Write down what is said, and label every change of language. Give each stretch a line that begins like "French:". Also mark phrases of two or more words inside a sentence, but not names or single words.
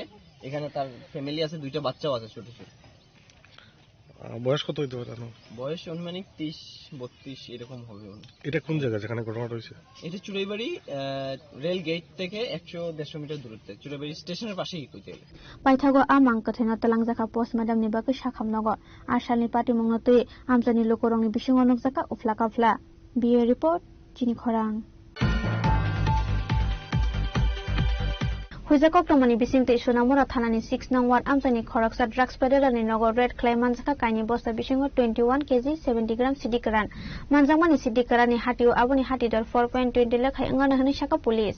Bangla: এখানে তার ফ্যামিলি আছে, 2টা বাচ্চাও আছে ছোট ছোট। বয়স কত হইতে পারে? বয়স অনুমানিক 30-32 এরকম হবে। এটা কোন জায়গা যেখানে ঘটনাটা হয়েছে? এটা চুরাইবাড়ি রেল গেট থেকে 100-150 মিটার দূরত্বে, চুরাইবাড়ি স্টেশনের পাশেই কইতে গেলে।
Kok Borok: পাইথাগো আমang kathena talangjaka post madam ni bagui sakhamnago ashalni party mungnatui amjani lokorongni bisingo nukjaka uflakafla. Bureau report Chini Khorang. Huijakok tomani bisingte Sonamura thanani 6 nang ward amjani khoraksa drugs peddlerni nogor red clay manjaka kaini bosta bisingo 21 kg 70 gram sidikaran manjangmani sidikarani hatiu aboni hatidor 4.20 lakhai angana hani saka police.